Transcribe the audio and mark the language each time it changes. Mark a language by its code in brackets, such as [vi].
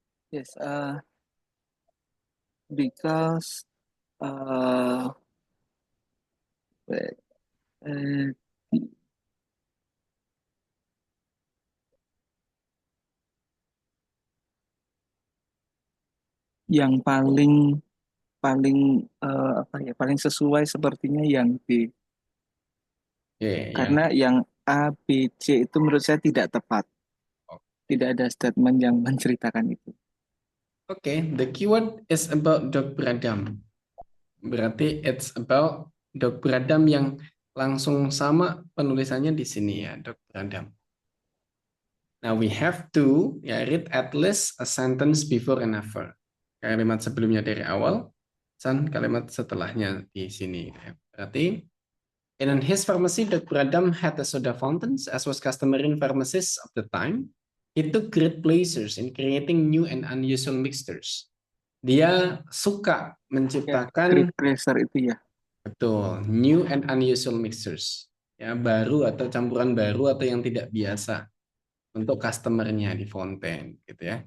[en] Yes, because wait, [id] uh, yang paling paling sesuai sepertinya yang B. Oke, Karena yang A, B, C itu menurut saya tidak tepat. Tidak ada statement yang menceritakan itu. Oke, [en] the keyword is about [id] Doc Bradham. Berarti [en] it's about [id] Doc Bradham yang langsung sama penulisannya di sini ya, Doc Bradham. [en] Now we have to read at least a sentence before and after. [id] Kalimat sebelumnya dari awal, dan kalimat setelahnya di sini. Berarti, [en] in his pharmacy, Dr. Bradham had a soda fountains, as was customary in pharmacies of the time. He took great pleasures in creating new and unusual mixtures. [id] Dia suka menciptakan [en] Great pleasure [id] itu ya. betul, [en] new and unusual mixtures. [id] Ya, baru atau campuran baru atau yang tidak biasa untuk customer-nya di Fontaine gitu ya.